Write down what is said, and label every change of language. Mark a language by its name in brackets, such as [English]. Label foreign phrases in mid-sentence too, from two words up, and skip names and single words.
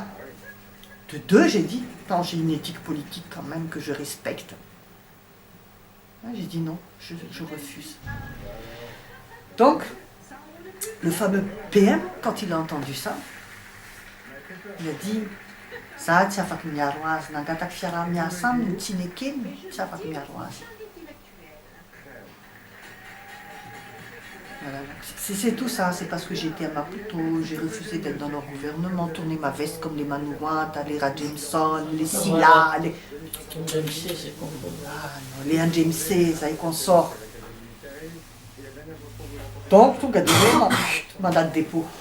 [French] De deux, j'ai dit, quand j'ai une éthique politique quand même que je respecte. J'ai dit non, je refuse. Donc, le fameux PM, quand il a entendu ça, il a dit ça, [Malagasy] tsy afaka miaro azy, nangataka fiaraha-miasa aminy tsy nekeny, tsy afaka miaro azy. [French] Voilà, c'est tout ça, c'est parce que j'étais à Maputo, j'ai refusé d'être dans leur gouvernement, tourner ma veste comme les Manouates, aller à Jameson, les Silla, les... Ah, non, les NJMC, ça y consort. Donc, tout gardé ma date de dépôt.